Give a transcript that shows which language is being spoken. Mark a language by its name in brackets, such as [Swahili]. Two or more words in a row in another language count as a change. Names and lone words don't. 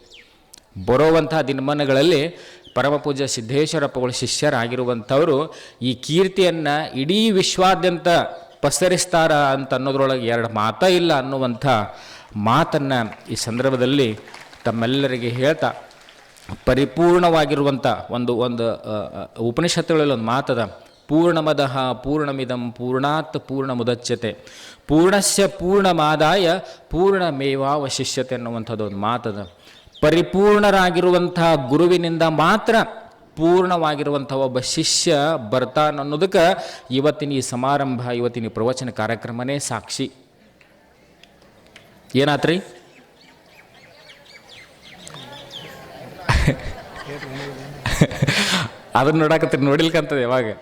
[Kannada] ಬರೋವಂಥ ದಿನಮಾನಗಳಲ್ಲಿ ಪರಮ ಪೂಜ್ಯ ಸಿದ್ದೇಶ್ವರಪ್ಪಗಳ ಶಿಷ್ಯರಾಗಿರುವಂಥವರು ಈ ಕೀರ್ತಿಯನ್ನು ಇಡೀ ವಿಶ್ವಾದ್ಯಂತ ಪಸರಿಸ್ತಾರ ಅಂತ ಅನ್ನೋದ್ರೊಳಗೆ 2 ಮಾತೇ ಇಲ್ಲ ಅನ್ನುವಂಥ ಮಾತನ್ನು ಈ ಸಂದರ್ಭದಲ್ಲಿ ತಮ್ಮೆಲ್ಲರಿಗೆ ಹೇಳ್ತಾ, ಪರಿಪೂರ್ಣವಾಗಿರುವಂಥ ಒಂದು ಉಪನಿಷತ್ತುಗಳಲ್ಲಿ ಒಂದು ಮಾತದ, [Sanskrit] ಪೂರ್ಣಮದಃ ಪೂರ್ಣಮಿದಂ ಪೂರ್ಣಾತ್ ಪೂರ್ಣಮುದಚ್ಯತೆ ಪೂರ್ಣಸ್ಯ ಪೂರ್ಣಮಾದಾಯ ಪೂರ್ಣಮೇವಾವಶಿಷ್ಯತೆ [Kannada] ಅನ್ನುವಂಥದ್ದು ಒಂದು ಮಾತದ. ಪರಿಪೂರ್ಣರಾಗಿರುವಂಥ ಗುರುವಿನಿಂದ ಮಾತ್ರ ಪೂರ್ಣವಾಗಿರುವಂಥ ಒಬ್ಬ ಶಿಷ್ಯ ಬರ್ತಾನ ಅನ್ನೋದಕ್ಕೆ ಇವತ್ತಿನ ಈ ಸಮಾರಂಭ, ಇವತ್ತಿನ ಈ ಪ್ರವಚನ ಕಾರ್ಯಕ್ರಮನೇ ಸಾಕ್ಷಿ. ಏನಾತ್ರಿ? ಅದನ್ನು ನೋಡಕತ್ತೀರಿ, ನೋಡಿಲ್ಕಂತದೆ ಯಾವಾಗ.